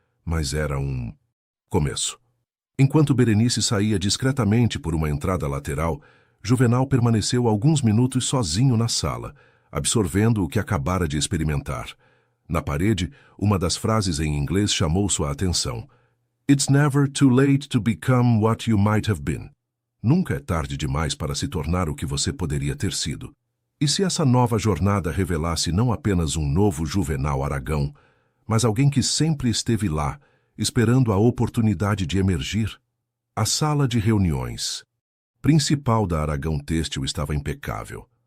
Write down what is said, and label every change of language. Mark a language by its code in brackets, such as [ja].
[pt] Mas era um começo. Enquanto Berenice saía discretamente por uma entrada lateral, Juvenal permaneceu alguns minutos sozinho na sala, absorvendo o que acabara de experimentar. Na parede, uma das frases em inglês chamou sua atenção. [en] It's never too late to become what you might have been. [pt] Nunca é tarde demais para se tornar o que você poderia ter sido. E se essa nova jornada revelasse não apenas um novo Juvenal Aragão, mas alguém que sempre esteve lá, esperando a oportunidade de emergir? A sala de reuniões principal da Aragão Têxtil estava impecável.